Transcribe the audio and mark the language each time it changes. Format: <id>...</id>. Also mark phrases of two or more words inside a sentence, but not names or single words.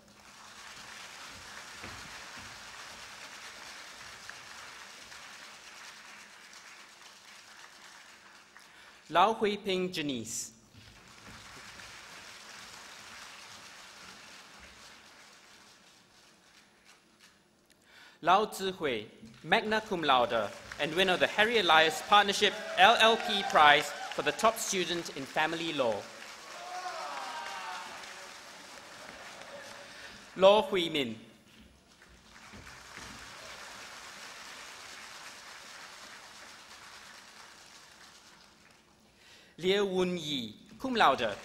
<en>Lau Hui Ping Janice. Lau Zihui,</en> <la>magna cum laude,</la> <en>and winner of the Harry Elias Partnership LLP Prize for the top student in family law. Law Hui Min. Liu Wun Yi,</en> <la>cum laude.</la>